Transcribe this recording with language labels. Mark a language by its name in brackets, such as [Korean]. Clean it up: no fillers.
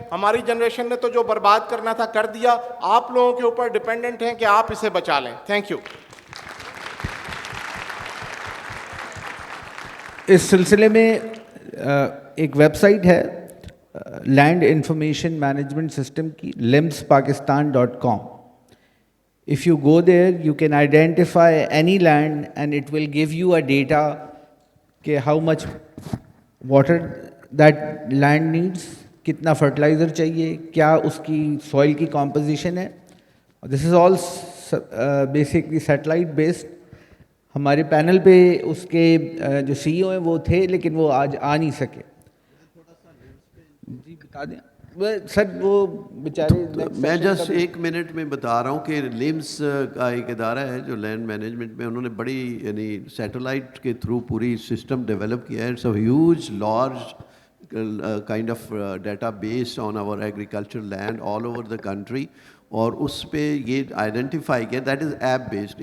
[Urdu] ہماری جنریشن نے تو جو برباد کرنا تھا کر دیا, آپ لوگوں کے اوپر ڈیپینڈنٹ ہیں کہ آپ اسے بچا لیں. Thank you. اس سلسلے میں ایک ویب سائٹ ہے لینڈ انفارمیشن مینجمنٹ سسٹم کی, limspakistan.com. [English] If you go there, you can identify any land and it will give you a data کہ how much water that land needs, [Urdu] کتنا fertiliser چاہیے, کیا اس کی سوائل کی composition ہے. [English] This is all basically satellite based. [Urdu] ہمارے panel پہ اس کے جو سی ای او ہیں وہ تھے لیکن وہ آج آ نہیں سکے. جی بتا دیں سر, وہ بیچارے. میں جسٹ 1 منٹ میں بتا رہا ہوں کہ لیمس کا ایک ادارہ ہے جو لینڈ مینجمنٹ میں, انہوں نے بڑی یعنی سیٹلائٹ کے تھرو پوری سسٹم ڈیولپ کیا ہے. [English] it's a huge large kind of database on our agriculture land all over the country, [Urdu] اور اس پہ یہ آئیڈینٹیفائی کیا. [English] That is app based.